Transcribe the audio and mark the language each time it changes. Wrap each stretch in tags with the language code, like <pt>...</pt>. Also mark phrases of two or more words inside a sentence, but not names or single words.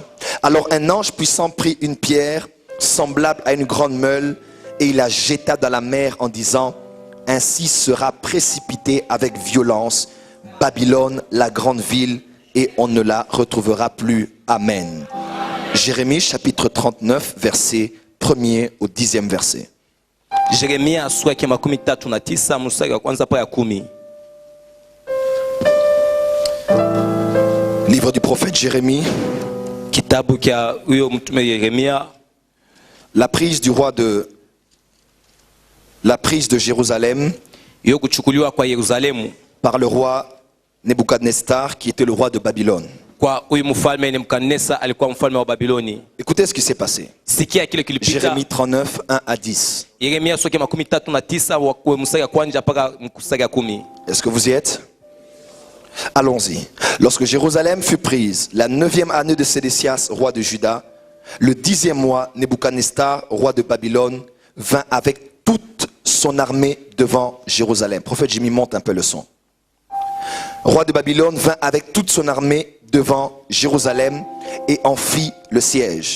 <fr>Alors un ange puissant prit une pierre semblable à une grande meule et il la jeta dans la mer en disant: ainsi sera précipitée avec violence Babylone, la grande ville, et on ne la retrouvera plus. Amen. Jérémie chapitre 39 verset 1er au 10e verset.</fr> <sw>Jeremia sura ya 39 mstari wa kwanza mpaka 10.</sw> <fr>Livre du prophète Jérémie.</fr> <sw>Kitabu cha huyo mtume Yeremia.</sw> <fr>La prise de Jérusalem</fr> <sw>Yo kuchukuliwa kwa Yerusalemu</sw> <fr>par le roi Nebuchadnezzar qui était le roi de Babylone.</fr> <sw>kwa huyu mfalme Nebukadneza alikuwa mfalme wa Babiloni.</sw> <fr>Écoutez ce qui s'est passé.</fr> <sw>Sikia kile kilipita.</sw> <fr>Jérémie 39, 1 à 10.</fr> <sw>Yeremia sura ya 39 wa mstari wa kwanza mpaka mstari wa 10.</sw> <fr>Est-ce que vous y êtes? Allons-y. Lorsque Jérusalem fut prise, la 9e année de Sédécias, roi de Juda, le 10e mois, Nebuchadnezzar, roi de Babylone, vint avec toute son armée devant Jérusalem. Prophète Jimmy, monte un peu le son. Roi de Babylone vint avec toute son armée devant Jérusalem et en fit le siège.</fr>